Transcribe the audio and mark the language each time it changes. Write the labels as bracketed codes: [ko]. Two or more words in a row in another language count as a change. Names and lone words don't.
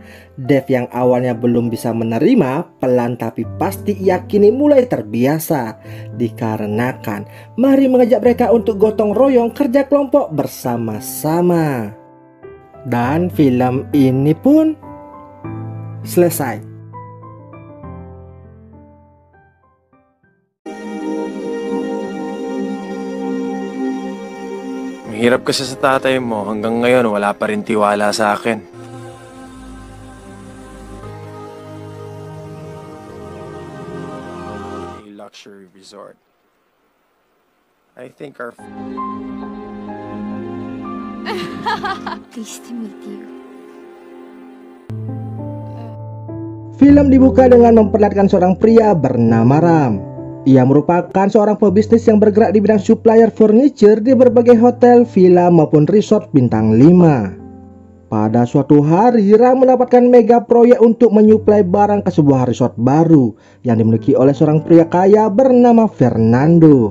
[id] Dev yang awalnya belum bisa menerima, pelan tapi pasti ia kini mulai terbiasa. Dikarenakan Mari mengajak mereka untuk gotong royong kerja kelompok bersama-sama. Dan film ini pun selesai. [tl] Mahirap kasi sa tatay mo. Hanggang ngayon wala pa rin tiwala sa akin. [en] A luxury resort. I think our... Pleased to meet you. [id] Film dibuka dengan memperlihatkan seorang pria bernama Ram. Ia merupakan seorang pebisnis yang bergerak di bidang [en] supplier furniture [id] di berbagai hotel, villa maupun resort bintang 5. Pada suatu hari, Ram mendapatkan mega proyek untuk menyuplai barang ke sebuah resort baru yang dimiliki oleh seorang pria kaya bernama Fernando.